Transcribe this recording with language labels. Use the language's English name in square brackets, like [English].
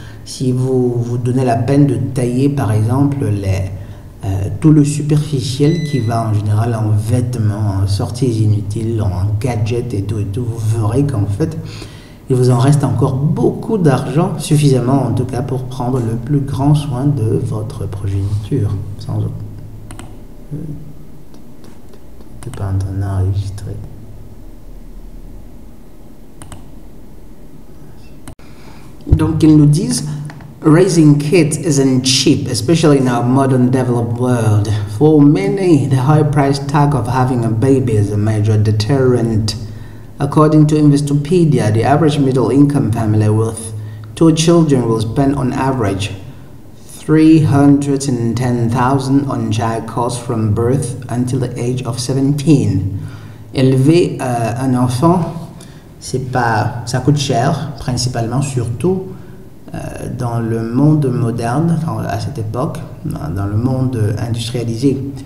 [French] Si vous vous donnez la peine de tailler, par exemple, tout le superficiel qui va en général en vêtements, en sorties inutiles, en gadgets et tout, vous verrez qu'en fait, il vous en reste encore beaucoup d'argent, suffisamment en tout cas pour prendre le plus grand soin de votre progéniture. Sans autre. Je ne pas en train d'enregistrer. Donc ils nous disent, [English] raising kids isn't cheap, especially in our modern developed world. For many, the high price tag of having a baby is a major deterrent. According to Investopedia, the average middle-income family with 2 children will spend on average $310,000 on child costs from birth until the age of 17. [French] Élever un enfant, ça coûte cher, principalement, surtout dans le monde moderne, à cette époque, dans le monde industrialisé.